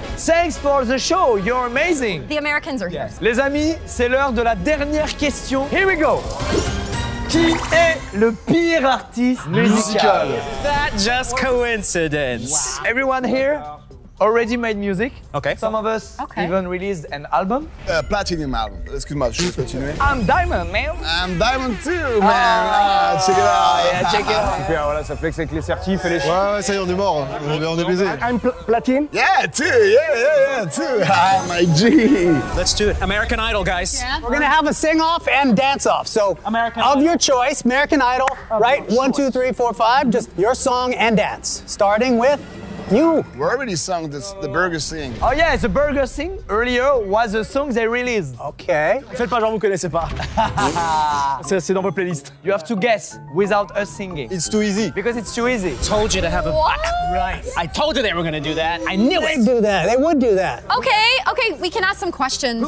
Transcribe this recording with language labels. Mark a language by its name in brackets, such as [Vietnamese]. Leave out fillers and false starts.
[English] Thanks for the show, you're amazing. The Americans are here. [French] Les amis, c'est l'heure de la dernière question. [English] Here we go. [French] Qui est le pire artiste musical? [English] That just coincidence. Wow. Everyone here already made music. Okay. Some of us even released an album. Platinum album. [French] Excuse-moi, je vais continuer. [English] I'm Diamond, man. I'm Diamond too, man. Check it out. Yeah, check it out. [French] Super, voilà, ça flex avec les certifs et les Ouais, ça y est, on est mort. On est baisé. [English] I'm platine. Yeah, too. Yeah, too. Ah, my G. Let's do it. American Idol, guys. Yeah. We're gonna have a sing-off and dance-off. So, of your choice, American Idol, right? 1, 2, 3, 4, 5. Just your song and dance. Starting with you. We already sung the Burger Sing. Oh yeah, the Burger Sing earlier was a song they released. Okay. [French] Faites pas genre vous connaissez pas. C'est dans vos playlists. [English] You have to guess without us singing. It's too easy. Because it's too easy. Told you to have a... Right. I told you they were gonna do that. I knew They it. do that. They would do that. Okay, we can ask some questions.